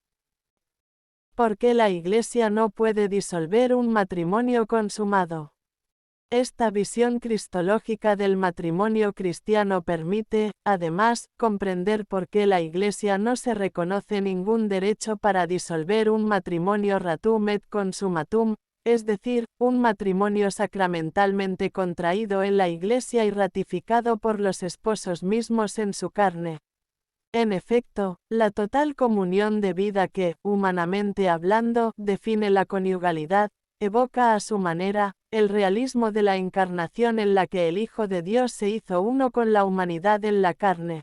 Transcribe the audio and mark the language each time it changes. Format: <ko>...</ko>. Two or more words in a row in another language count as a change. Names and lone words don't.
<es>¿Por qué la Iglesia no puede disolver un matrimonio consumado? Esta visión cristológica del matrimonio cristiano permite, además, comprender por qué la Iglesia no se reconoce ningún derecho para disolver un matrimonio</es> <la>ratum et consumatum,</la> <es>es decir, un matrimonio sacramentalmente contraído en la Iglesia y ratificado por los esposos mismos en su carne. En efecto, la total comunión de vida que, humanamente hablando, define la conyugalidad, evoca a su manera, el realismo de la encarnación en la que el Hijo de Dios se hizo uno con la humanidad en la carne.</es>